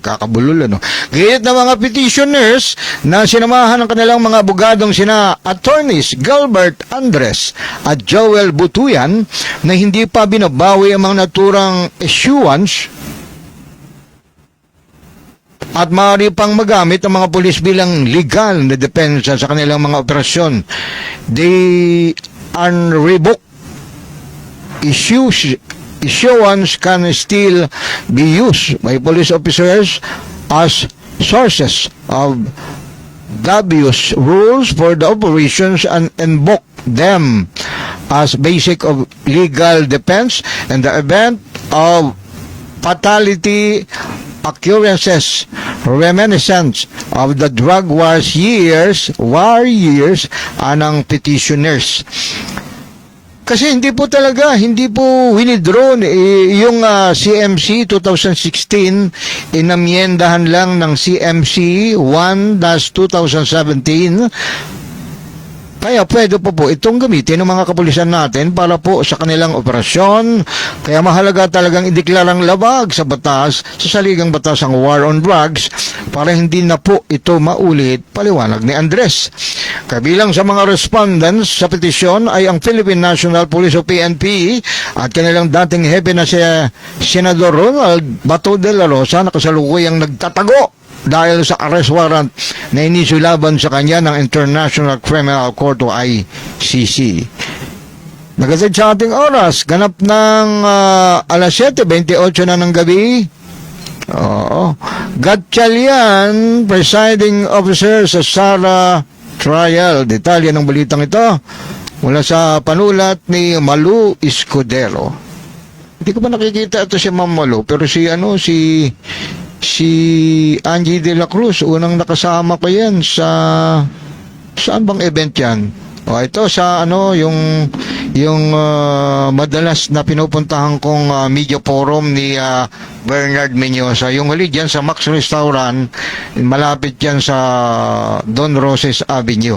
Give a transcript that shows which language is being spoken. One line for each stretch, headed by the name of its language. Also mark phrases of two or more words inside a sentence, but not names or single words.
Filipino: Kakabulol, Gayet ng mga petitioners na sinamahan ng kanilang mga abogadong sina attorneys Gilbert Andres at Joel Butuyan na hindi pa binabawi ang mga naturang issuance at maaari pang magamit ang mga pulis bilang legal na depensa sa kanilang mga operasyon.
English: The unrevoked issuance can still be used by police officers as sources of dubious rules for the operations and invoke them as basic of legal defense in the event of fatality occurrences reminiscent of the drug war years anang petitioners.
Filipino: Kasi hindi po winidraw yung CMC 2016, inamyendahan lang ng CMC 1-2017 Kaya pwede po itong gamitin ng mga kapulisan natin para po sa kanilang operasyon. Kaya mahalaga talagang ideklarang labag sa batas, sa saligang batas ang
English: war on drugs
Filipino: para hindi na po ito maulit, paliwanag ni Andres. Kabilang sa mga respondents sa petisyon ay ang Philippine National Police o PNP at kanilang dating hepe na si Senador Ronald Bato de la Rosa na kasalukuyang nagtatago dahil sa
English: arrest warrant
Filipino: na inisyu laban sa kanya ng International Criminal Court o ICC. Nagatid sa ating oras, ganap ng alas 7:28 na ng gabi. Oo. Gatchalian,
English: presiding officer
Filipino: sa Sara Trial. Detalye ng balitang ito mula sa panulat ni Malu Escudero. Hindi ko pa nakikita ito si Ma'am Malu, pero si Angie de la Cruz, unang nakasama ko yan sa saan bang event yan? O ito sa yung madalas na pinupuntahan kong
English: media forum
Filipino: ni Bernard Menyosa. Yung huli dyan sa Max Restaurant, malapit yan sa Don Roses Avenue.